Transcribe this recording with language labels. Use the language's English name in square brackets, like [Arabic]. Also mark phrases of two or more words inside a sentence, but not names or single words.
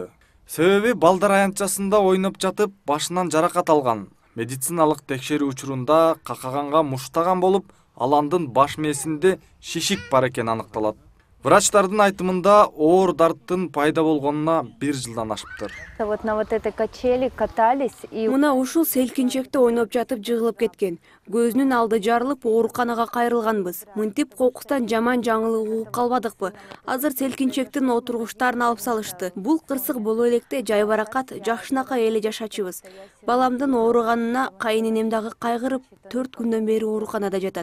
[Kyrgyz] Себеби балдар аянтчасында ойноп жатып башынан жаракат алган. Медициналык текшерүү учурунда какаганга муштаган болуп, Аландын баш мээсинде шишик бар экени аныкталат. Врачтардын айтымында оор дарттын пайда болгонуна 1 жылдан ашыптыр. [Russian] Вот на вот этой качели катались и [Kyrgyz] Мына ушул селкинчекте ойноп жатып жыгылып кеткен. Көзүнүн алды жарылып, ооруканага кайрылганбыз. Мынтип кокустан жаман жаңылык угуп калбадыкпы? Азыр селкинчектин отургучтарын алып салышты. Бул кырсык боло электе жайбаракат, жакшынакай эле жашачыбыз. Баламдын ооруганына кайыненем дагы кайгырып, 4 күндөн бери ооруканада жатат.